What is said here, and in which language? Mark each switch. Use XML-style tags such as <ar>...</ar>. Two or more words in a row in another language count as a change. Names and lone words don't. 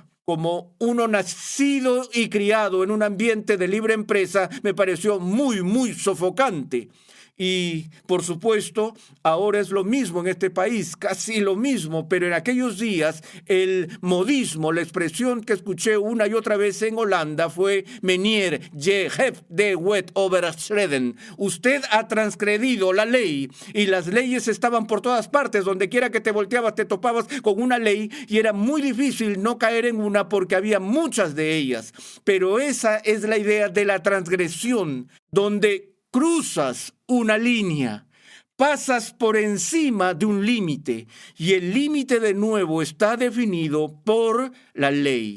<es>Como uno nacido y criado en un ambiente de libre empresa, me pareció muy sofocante. Y, por supuesto, ahora es lo mismo en este país, casi lo mismo, pero en aquellos días el modismo, la expresión que escuché una y otra vez en Holanda fue</es> <nl>Meneer, je hebt de wet overschreden.</nl> <es>Usted ha transgredido la ley, y las leyes estaban por todas partes. Donde quiera que te volteabas te topabas con una ley y era muy difícil no caer en una porque había muchas de ellas. Pero esa es la idea de la transgresión, donde cruzas una línea, pasas por encima de un límite y el límite de nuevo está definido por la ley.</es>